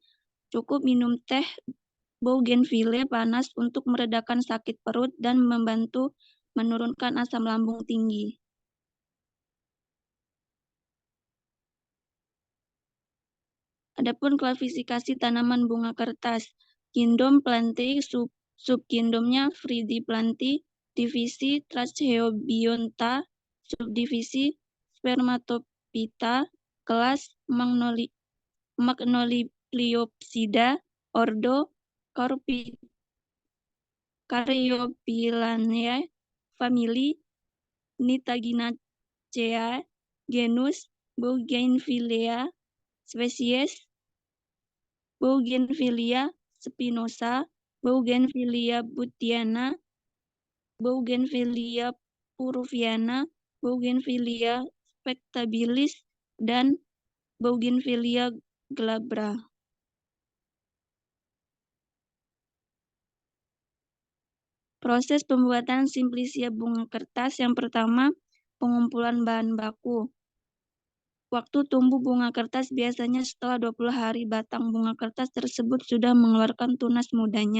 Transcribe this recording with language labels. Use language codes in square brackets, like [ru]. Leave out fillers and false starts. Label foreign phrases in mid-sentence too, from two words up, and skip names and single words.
[id] Cukup minum teh bougainville panas untuk meredakan sakit perut dan membantu menurunkan asam lambung tinggi. Adapun klasifikasi tanaman bunga kertas, kingdom Plantae, subkingdomnya Frigiplantae, divisi Trachyobionta, subdivisi Spermatophyta, kelas Magnoliopsida, ordo Caryophyllanae, famili Nitaginaceae, genus Bougainvillea, spesies Bougainvillea spinosa, Bougainvillea buttiana, Bougainvillea puruviana, Bougainvillea spectabilis, dan Bougainvillea glabra. Proses pembuatan simplicia bunga kertas yang pertama, pengumpulan bahan baku. Waktu tumbuh bunga kertas biasanya setelah 20 hari batang bunga kertas tersebut sudah mengeluarkan tunas mudanya.